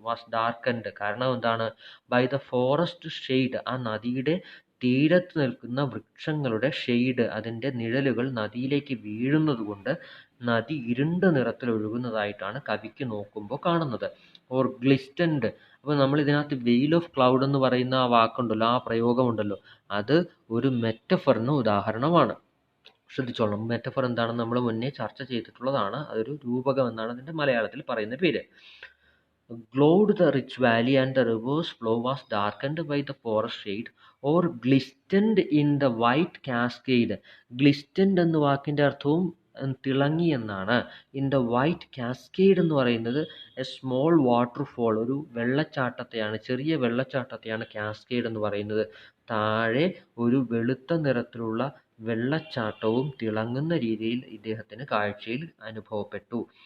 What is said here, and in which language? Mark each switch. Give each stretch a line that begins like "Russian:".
English: was darkened,
Malayalam: കാരണം എന്താണ്?
English: by the forest shade,
Malayalam: ആ നദിയുടെ തീരത്ത് നിൽക്കുന്ന വൃക്ഷങ്ങളുടെ ഷെയ്ഡ്, അതിൻ്റെ നിഴലുകൾ നദിയിലേക്ക് വീഴുന്നത് കൊണ്ട് നദി ഇരുണ്ട നിറത്തിൽ ഒഴുകുന്നതായിട്ടാണ് കവിക്ക് നോക്കുമ്പോൾ കാണുന്നത്.
English: Or glistened.
Malayalam: അപ്പോൾ നമ്മൾ ഇതിനകത്ത് വെയിൽ ഓഫ് ക്ലൗഡ് എന്ന് പറയുന്ന ആ വാക്കുണ്ടല്ലോ, ആ പ്രയോഗമുണ്ടല്ലോ, അത് ഒരു മെറ്റഫറിന് ഉദാഹരണമാണ്. ശ്രദ്ധിച്ചോളണം, മെറ്റഫർ എന്താണെന്ന് നമ്മൾ മുന്നേ ചർച്ച ചെയ്തിട്ടുള്ളതാണ്. അതൊരു രൂപകം എന്നാണ് അതിൻ്റെ മലയാളത്തിൽ പറയുന്ന പേര്.
English: Glowed the rich valley and the river's flow was darkened by the forest shade or glistened in the white cascade.
Malayalam: Glistened എന്ന വാക്കിൻ്റെ അർത്ഥവും തിളങ്ങി എന്നാണ്. ഇൻ ദ വൈറ്റ് കാസ്കേഡ് എന്ന് പറയുന്നത്
English: a small waterfall,
Malayalam: ഒരു വെള്ളച്ചാട്ടത്തെയാണ്, ചെറിയ വെള്ളച്ചാട്ടത്തെയാണ് കാസ്കേഡ് എന്ന് പറയുന്നത്. താഴെ ഒരു വെളുത്ത നിറത്തിലുള്ള വെള്ളച്ചാട്ടവും തിളങ്ങുന്ന രീതിയിൽ ഇദ്ദേഹത്തിന് കാഴ്ചയിൽ അനുഭവപ്പെട്ടു.